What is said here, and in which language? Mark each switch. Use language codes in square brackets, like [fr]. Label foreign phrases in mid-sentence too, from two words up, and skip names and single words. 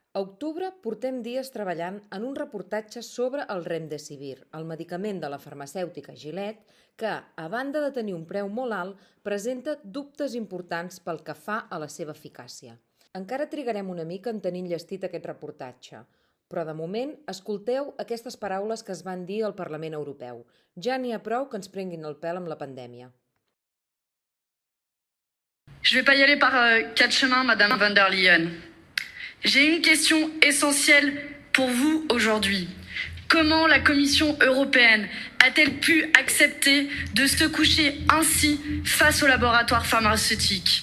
[ca] A octubre portem dies treballant en un reportatge sobre el Remdesivir, el medicament de la farmacèutica Gilead, que, a banda de tenir un preu molt alt, presenta dubtes importants pel que fa a la seva eficàcia. Encara trigarem una mica en tenir enllestit aquest reportatge, però de moment escolteu aquestes paraules que es van dir al Parlament Europeu. Ja n'hi ha prou que ens prenguin el pèl amb la pandèmia. [fr] Je ne vais pas y aller par quatre chemins, Madame von der Leyen. J'ai une question essentielle pour vous aujourd'hui. Comment la Commission européenne a-t-elle pu accepter de se coucher ainsi face aux laboratoires pharmaceutiques?